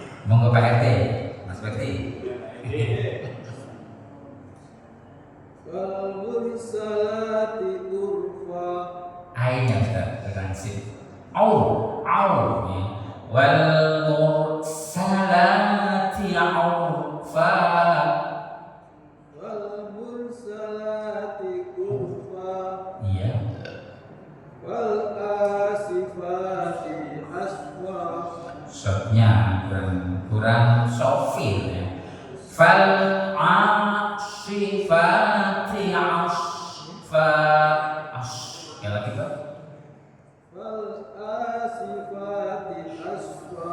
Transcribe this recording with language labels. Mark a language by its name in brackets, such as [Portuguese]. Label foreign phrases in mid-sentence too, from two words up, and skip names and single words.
[Javanese] Monggo Pak RT, Mas Bekti. [Arabic] Wal mursalati urfa. [Javanese] Ainnya Ustaz, tekan sip. Au. Ya. [Arabic] Wal mursalati urfa. Wal mursalati urfa. [Javanese] Iya. [Arabic] Wal asifati asfa. [Javanese] Shotnya kurang sofil ya. [Arabic] Fal asifati asfa. [Javanese] Ya lagi Pak. [Arabic] Wal asifati asfa.